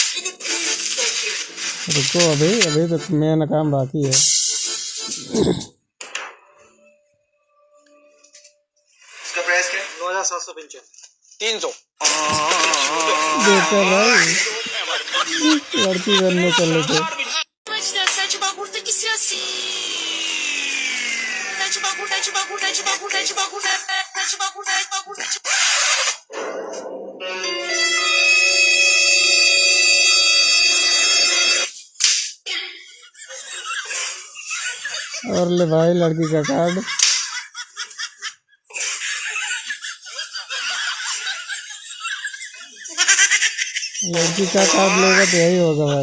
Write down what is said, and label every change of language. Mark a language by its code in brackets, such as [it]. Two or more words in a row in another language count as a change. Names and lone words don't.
[hi] रुको अभी अभी तो मेरा काम बाकी है। इसका प्राइस क्या? 9795 300। देखा भाई लड़की बनने चले थे। [pt] Sete bagulho tem que ser assim. Sete bagulho, sete bagulho, sete bagulho, sete bagulho, sete bagulho, sete bagulho, sete [hi] और ले भाई लड़की का कार्ड। लड़की का कार्ड लेगा तो यही होगा भाई।